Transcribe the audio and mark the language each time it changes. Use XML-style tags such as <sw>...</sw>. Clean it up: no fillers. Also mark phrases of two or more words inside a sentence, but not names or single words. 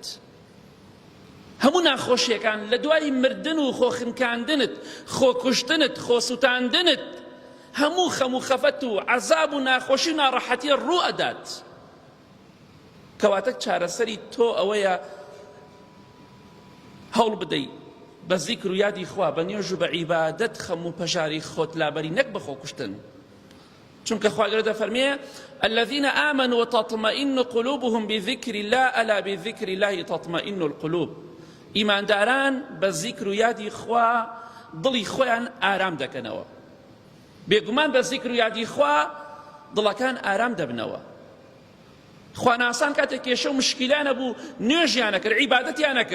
<ckb>هەموو ناخۆشیەکان لە دوای مردن و خۆ خنکاندنت، خۆ کوشتنت، خۆ سوتاندنت، هەموو خەم و خەفەت و عەزاب و ناخۆشی و ناڕەحەتی ڕوو ئەدات. کەواتە چارەسەری تۆ ئەوەیە هەوڵ بدەیت بە زیکر و یادی خوا، بە نوێژ و بە عیبادەت خەم و پەژاری خۆت لابەری، نەک بە خۆ کوشتن. چونکە خوا گەورە دەفەرمێ</ckb> <ar>الذين آمنوا وتطمئن قلوبهم بذكر الله ألا بذكر الله تطمئن القلوب.</ar> <ckb>ئیمانداران بە زیکر و یادی خوا دڵی خۆیان ئارام دەکەنەوە. بێگومان بە زیکر و یادی خوا دڵەکان ئارام دەبنەوە. خواناسان کاتێک کێشە و مشکیلان هەبوو نوێژیان نەکرد، عیبادەتیان نەکرد.</ckb>